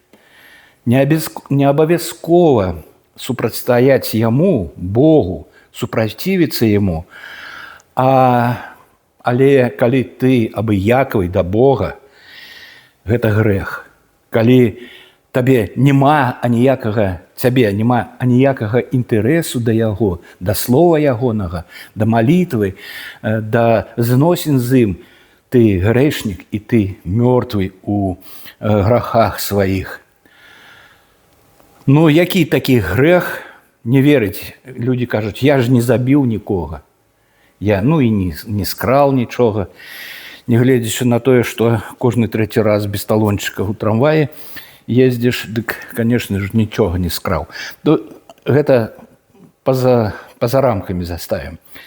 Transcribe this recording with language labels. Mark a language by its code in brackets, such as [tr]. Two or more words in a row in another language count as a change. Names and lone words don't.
[be] Не абавязкова супрацьстаяць Яму, Богу, супрацівіцца Яму, але калі ты абыякавы да Бога, гэта грэх. Калі цябе няма аніякага інтарэсу да Яго, да слова Ягонага, да малітвы, да зносін з ім, [ru] ты грешник, и ты мертвый у грехах своих. [uk] Ну, який такий грех? Не верить. Люди кажуть, [be] я ж не забіў нікога. Я, і не скрал нічога. Не гледзячы на тое, што кожны трэці раз без талончыка ў трамваі ездзіш, дык, конечно ж, нічога не скраў. Гэта па-за рамкамі заставім.